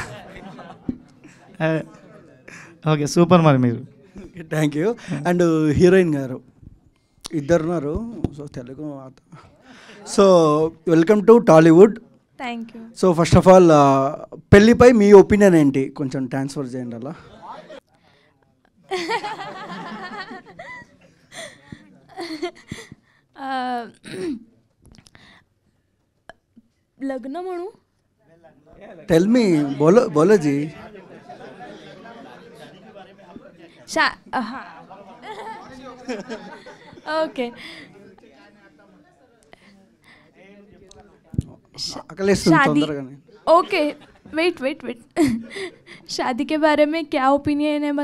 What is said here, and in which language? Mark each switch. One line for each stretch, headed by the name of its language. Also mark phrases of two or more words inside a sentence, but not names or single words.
Telugu: ఓకే, సూపర్. మరి మీరు
English: thank you. and heroine
Telugu: గారు ఇద్దరున్నారు, సో తెలుగు.
English: So welcome to Tollywood. Thank you. so first of all
Telugu: పెళ్ళిపై మీ ఒపీనియన్ ఏంటి, కొంచెం ట్రాన్స్ఫర్ చేయండి అలా.
Marathi: लग्न म्हणू?
English: tell me,
Hindi: बोलो बोलो जी. हाँ ओके. शादी, ओके, वेट शादी के बारे में क्या ओपिनियन है?